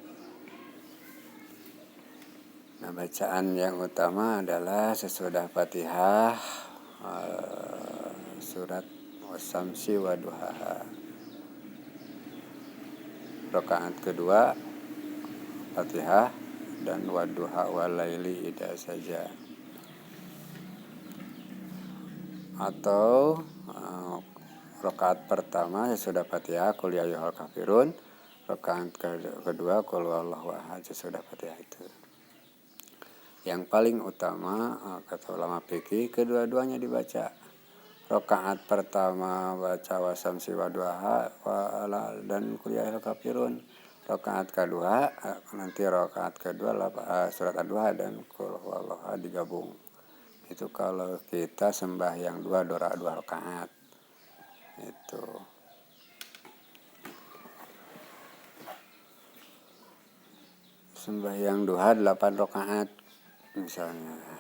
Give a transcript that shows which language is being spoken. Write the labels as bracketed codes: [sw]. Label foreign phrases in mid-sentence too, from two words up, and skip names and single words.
[id] Nah, bacaan yang utama adalah sesudah Fatihah surat Wasamsi wa duhaha. Rakaat kedua Fatihah dan Wadduha walaili idza saja. Atau rakaat pertama sesudah Fatihah qul ya ayyuhal kafirun, rakaat kedua qul huwallahu ahad sesudah Fatihah itu. Yang paling utama kata ulama fikih kedua-duanya dibaca. Rakaat pertama baca wasamsi wa duha dan qul ya ayyuhal kafirun. Rakaat kedua nanti rakaat kedua surat ad-duha dan qul huwallahu ahad digabung. Itu kalau kita sembahyang 2 rakaat. Itu. Sembahyang duha 8 rakaat misalnya.